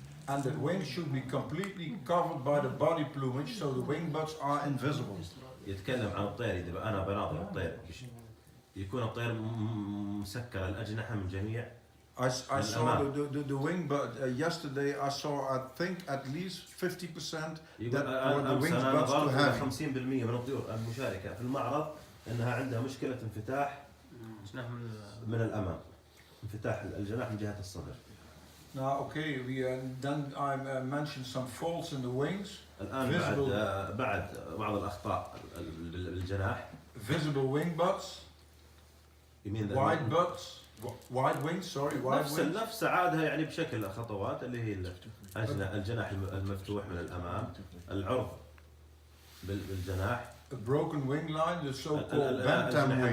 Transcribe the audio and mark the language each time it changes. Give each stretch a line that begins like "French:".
English: And the wings should be completely covered by the body plumage so the wing buds are invisible.
Arabic: يتكلم عن الطير إذا أنا بناظر الطير يكون الطير مسكر الأجنحة من جميع.
English: I saw the wing bud yesterday. I saw I think at least 50% that were the wing buds too heavy.
Arabic: 50% من الطيور المشاركة في المعرض أنها عندها مشكلة انفتاح من الأمام، انفتاح الجناح من جهة الصدر.
English: Now, okay, then I mentioned some faults in the wings.
Arabic: الآن بعد بعض الأخطاء بالجناح.
English: Visible wing buds. Wide buds. Wide wings, sorry, wide wings.
Arabic: نفس عادها يعني بشكل خطوات اللي هي الجناح المفتوح من الأمام، العرض بالجناح.
English: A broken wing line, the so-called bantam wing.